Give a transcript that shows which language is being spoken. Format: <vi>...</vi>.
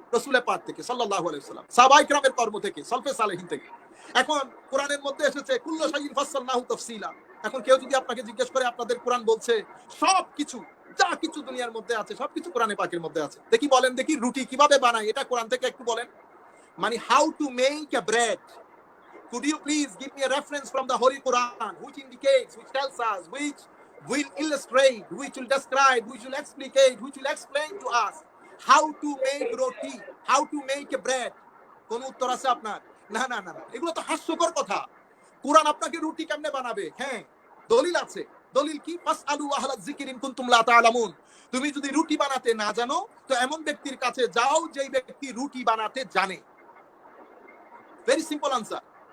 <bn>রাসূলের পাক থেকে সাল্লাল্লাহু আলাইহি ওয়াসাল্লাম, সাহাবায়ে কিরামের কর্ম থেকে, সলফে সালেহিন থেকে। এখন কোরআনের মধ্যে এসেছে</bn> <ar>কুল্লু শাইইন ফাসসালনাহু তাফসীলা।</ar> <bn>এখন কেউ যদি আপনাকে জিজ্ঞেস করে আপনাদের কোরআন বলছে সবকিছু, যা কিছু দুনিয়ার মধ্যে আছে সবকিছু কোরআনে পাকের মধ্যে আছে, দেখি বলেন দেখি রুটি কিভাবে বানায় এটা কোরআন থেকে একটু বলেন।</bn> <en>মানে how to make a bread, could you please give me a reference from the Holy Quran which indicates, which tells us, which will illustrate, which will describe, which will explicate, which will explain to us how to make roti, how to make a bread?</en> <bn>কোন উত্তর আছে আপনার? না না না, এগুলো তো হাস্যকর কথা। কোরআন আপনাকে রুটি কেমনে বানাবে, হ্যাঁ দলিল আছে। দলিল কি?</bn> <ar>ফাসআলু আহলায যিকরি ইন কুনতুম লা তা'লামুন।</ar> <bn>তুমি যদি রুটি বানাতে না জানো তো এমন ব্যক্তির কাছে যাও যেই ব্যক্তি রুটি বানাতে জানে।</bn> <en>Very simple answer.</en>